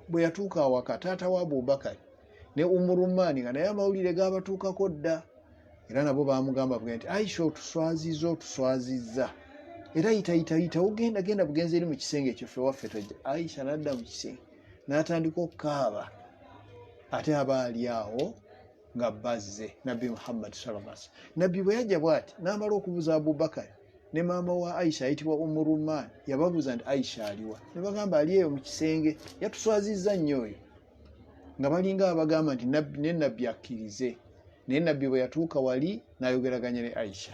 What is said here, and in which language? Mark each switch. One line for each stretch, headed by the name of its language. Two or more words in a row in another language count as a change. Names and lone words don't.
Ganda: Bwe yatuuka awaka taata wa Abubakar ne Umurumaani nga naye amawulire gaabatuukako dda. Era nabo baamugamba nti Aisha otuswazizza. Era yita genda bugenzi eri mu kisenge ekyo ffe waffe tojja. Aisha n'adda mu kisenge n'atandika okukaaba. Ate aba ali awo nga bazze Nabbi Muhammad
Arabic: صلى الله عليه وسلم.
Ganda: Nabbi bwe yajja bw'ati n'amala okubuuza Abubakar ne maama wa Aisha ayitibwa Umurumaani, yababuuza nti Aisha aliwa? Ne bagamba ali eyo mu kisenge, yatuswazizza nnyo oyo. Nga balinga abagamba nti ne Nabbi akkirize. Naye Nabbi bwe yatuuka wali n'ayogeraganya ne Aisha.